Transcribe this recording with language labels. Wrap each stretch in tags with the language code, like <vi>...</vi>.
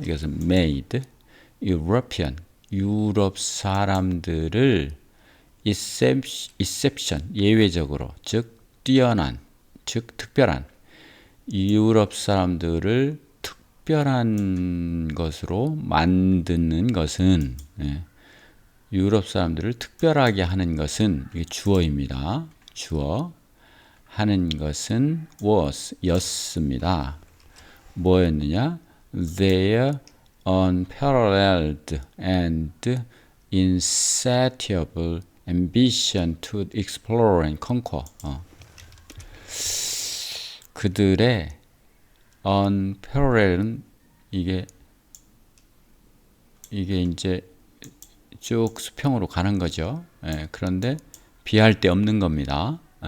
<ko>이것은</ko> <en>made European,</en> <ko>유럽 사람들을 exception, 예외적으로, 즉 뛰어난, 즉 특별한, 유럽 사람들을 특별한 것으로 만드는 것은, 유럽 사람들을 특별하게 하는 것은, 이게 주어입니다. 주어. 하는 것은 was, 였습니다. 뭐였느냐?</ko> <en>Their unparalleled and insatiable ambition to explore and conquer.</en> <ko>그들의 unparalleled는 이게 이제 쭉 수평으로 가는 거죠. 그런데 비할 데 없는 겁니다.</ko>